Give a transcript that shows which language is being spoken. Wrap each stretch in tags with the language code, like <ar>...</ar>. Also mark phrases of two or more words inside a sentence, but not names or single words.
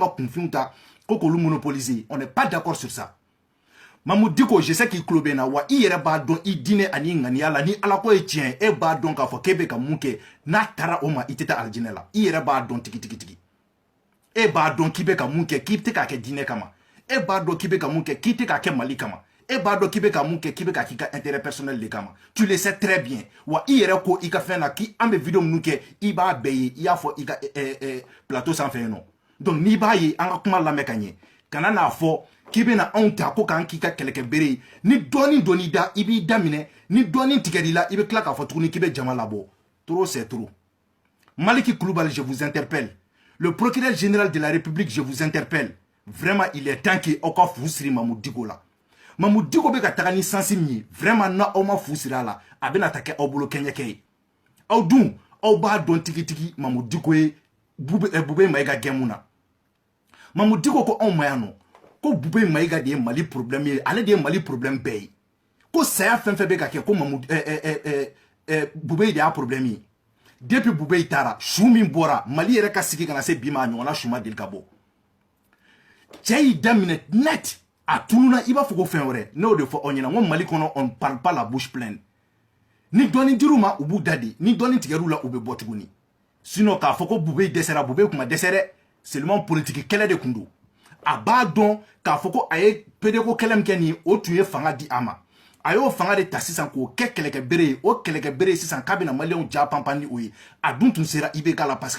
<bm>ka kunfinw ta ko k'olu monopoliser</bm> <fr>on n'est pas d'accord sur ça</fr> <bm>Mamoudou Diko,</bm> <fr>je sais qu'il</fr> <bm>klobe na wa i yɛrɛ b'a dɔn i diinɛ ani ŋaniya la ni ala ko ye tiɲɛ e b'a dɔn k'a fɔ k'e bɛ ka mun kɛ n'a taara o ma i tɛ taa alijinɛ la i yɛrɛ b'a dɔn tigi e b'a dɔn k'i bɛ ka mun kɛ k'i tɛ k'a kɛ diinɛ kama e b'a dɔn k'i bɛ ka mun kɛ k'i tɛ k'a kɛ Mali kama e b'a dɔn k'i bɛ ka mun kɛ k'i bɛ k'a k'i ka</bm> <fr>intérêt personnel</fr> <bm>de kama</bm> <fr>tu le sais très bien</fr> <bm>wa i yɛrɛ ko i ka fɛn na k'i an bɛ vidéo minnu kɛ i b'a bɛɛ ye i y'a fɔ i ka plateau sanfɛ yen nɔ donc n'i b'a ye an ka kuma lamɛn ka ɲɛ kana n'a fɔ k'i bɛna anw ta ko k'an k'i ka kɛlɛkɛ bere ye ni dɔɔnin donn'i da i b'i daminɛ ni dɔɔnin tigɛr'i la i bɛ tila k'a fɔ tuguni k'i bɛ jama labɔ</bm> <fr>trop c'est trop</fr> <bm>Maliki Koulibaly</bm> <fr>je vous interpelle le procureur général de la République je vous interpelle vraiment il est temps que</fr> <bm>aw ka fu siri Mamoudou Diko la Mamoudou Diko bɛ ka taga ni sansi min ye vraiment na aw ma fu siri a la a bɛna ta kɛ aw bolo kɛɲɛkɛ ye aw dun aw b'a dɔn tigitigi Mamoudou Diko ye Bube Maïga gɛn mun na Mamoudou Diko ko anw ma yan nɔ ko Bube Maïga de ye Mali problème ye ale de ye Mali problème bɛɛ ye ko saya fɛn fɛn bɛ ka kɛ ko Bube de y'a problème ye depuis Bube taara su min bɔra Mali yɛrɛ ka sigi kana se bi ma a ɲɔgɔnna su ma deli ka bɔ cɛ y'i daminɛ net a tununa i b'a fɔ ko fɛn wɛrɛ ne y'o de fɔ aw ɲɛna n ko Mali kɔnɔ</bm> <fr>on parle pas la bouche pleine</fr> <bm>ni dɔɔnin dir'u ma u b'u da di ni dɔɔnin tigɛr'u la u bɛ bɔ tuguni sinon k'a fɔ ko Bube dɛsɛra Bube kuma dɛsɛ dɛ seulement politique kɛlɛ de kun don a b'a dɔn k'a fɔ ko a ye PDCO kɛlɛ min kɛ nin ye o tun ye fanga di a ma a y'o fanga de ta sisan k'o kɛ kɛlɛkɛ bere ye o kɛlɛkɛ bere sisan k'a bɛna maliyɛnw ja panpan ni o ye a dun tun sera IBK la</bm> <fr>parce que</fr> <bm>a</bm>